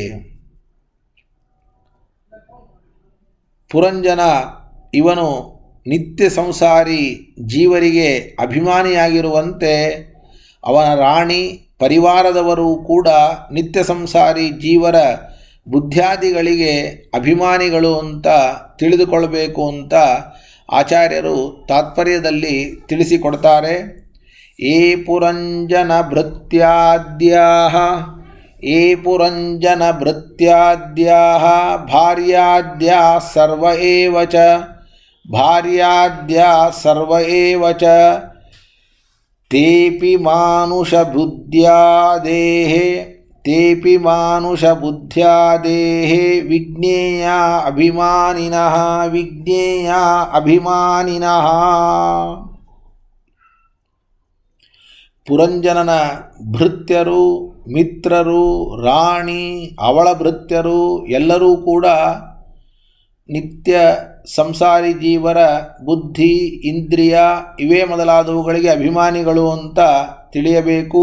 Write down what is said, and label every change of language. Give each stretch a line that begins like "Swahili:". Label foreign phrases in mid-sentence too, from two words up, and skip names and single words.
Kannada: ಪುರಂಜನ ಇವನು ನಿತ್ಯ ಸಂಸಾರಿ ಜೀವರಿಗೆ ಅಭಿಮಾನಿಯಾಗಿರುವಂತೆ ಅವನ ರಾಣಿ ಪರಿವಾರದವರು ಕೂಡ ನಿತ್ಯ ಸಂಸಾರಿ ಜೀವರ ಬುದ್ಧ್ಯಾದಿಗಳಿಗೆ ಅಭಿಮಾನಿಗಳು ಅಂತ ತಿಳಿದುಕೊಳ್ಳಬೇಕು ಅಂತ ಆಚಾರ್ಯರು ತಾತ್ಪರ್ಯದಲ್ಲಿ ತಿಳಿಸಿಕೊಡ್ತಾರೆ.
Sanskrit: ಏ ಪುರಂಜನ ಭೃತ್ಯಾದ್ಯಾಹ ಭಾರ್ಯಾದ್ಯಾಃ ಸರ್ವ ಏವ ಚ ತೇಪಿ ಮಾನುಷಬುದ್ಧ್ಯಾದೇಃ ವಿಜ್ಞೇಯ ಅಭಿಮಾನಿನಃ.
Kannada: ಪುರಂಜನನ ಭೃತ್ಯರು, ಮಿತ್ರರು, ರಾಣಿ, ಅವಳ ಭೃತ್ಯರು ಎಲ್ಲರೂ ಕೂಡ ನಿತ್ಯ ಸಂಸಾರಿ ಜೀವರ ಬುದ್ಧಿ, ಇಂದ್ರಿಯ ಇವೇ ಮೊದಲಾದವುಗಳಿಗೆ ಅಭಿಮಾನಿಗಳು ಅಂತ ತಿಳಿಯಬೇಕು.